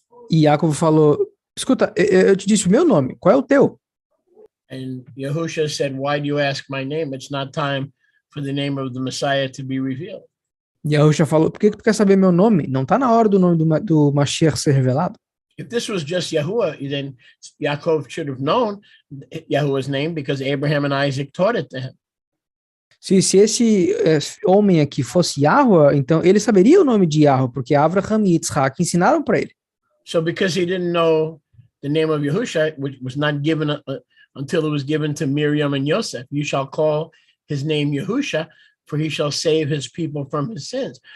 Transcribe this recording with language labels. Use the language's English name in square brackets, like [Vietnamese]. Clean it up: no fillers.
[Portuguese] E Yaakov falou, escuta, eu te disse o meu nome, qual é o teu? [English] And Yahusha said, why do you ask my name? It's not time for the name of the Messiah to be revealed. [Portuguese] E Yahusha falou, por que tu quer saber meu nome? Não está na hora do nome do Mashiach ser revelado. [English] If this was just Yahuwah, then Yaakov should have known Yahuwah's name because Abraham and Isaac taught it to him. [Portuguese] Se esse homem aqui fosse Yahweh, então ele saberia o nome de Yahweh, porque Abraham e Yitzhak ensinaram para ele. [English] So because he didn't know the name of Yahusha, which was not given until it was given to Miriam and Yosef, you shall call his name Yahusha, for he shall save his people from his sins.